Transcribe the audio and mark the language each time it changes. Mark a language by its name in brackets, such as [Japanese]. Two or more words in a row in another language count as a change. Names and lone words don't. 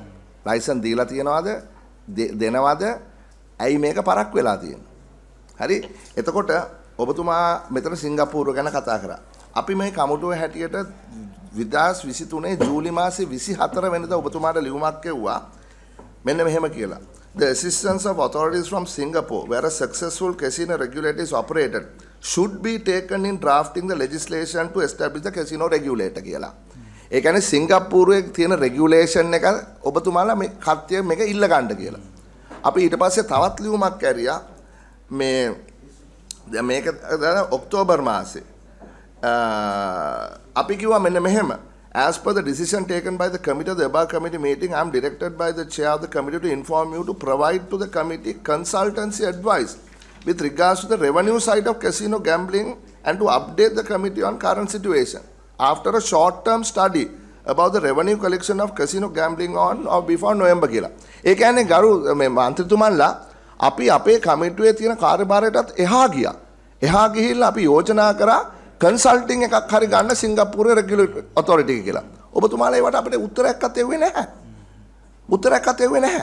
[Sinhala] ලයිසන් දීලා තියනවද? දෙනවද? ඇයි මේක පරක් වෙලා තියෙන්නේ? හරි? එතකොට ඔබතුමා මෙතන සිංගප්පූරුව ගැන කතා කරා. අපි මේ කමිටුවේ හැටියට 2023 ජූලි මාසේ 24 වෙනිදා ඔබතුමාට ලියුමක් කෙව්වා. මෙන්න මෙහෙම කියලා. [English] The assistance of authorities from Singapore where a successful casino regulator is operated should be taken in drafting the legislation to establish the casino regulator කියලා. [Sinhala] ඒ කියන්නේ සිංගප්පූරුවේ තියෙන රෙගියුලේෂන් එක ඔබතුමාලා මේ කට්ටිය මේක ඉල්ල ගන්න කියලා. අපි ඊට පස්සේ තවත් ලියුමක් ඇරියා මේ දැන් මේක ඔක්තෝබර් මාසේ අපි කිව්වා මෙන්න මෙහෙම [English] as per the decision taken by the committee of the above committee meeting I am directed by the chair of the committee to inform you to provide to the committee consultancy advice with regards to the revenue side of casino gambling and to update the committee on current situation after a short term study about the revenue collection of casino gambling on or before November කියලා. [Sinhala] ඒ කියන්නේ ගරු මේ මන්ත්‍රීතුමන්ලා අපි අපේ කමිටුවේ තියෙන කාර්යභාරයටත් එහා ගියා. එහා ගිහිල්ලා අපි යෝජනා කරා කන්සල්ටිං එකක් හරි ගන්න සිංගප්පූරුවේ [English] regulatory authority [Sinhala] එක කියලා. ඔබතුමාලා ඒවට අපිට උත්තරයක්වත් එව්වේ නැහැ. උත්තරයක්වත් එව්වේ නැහැ.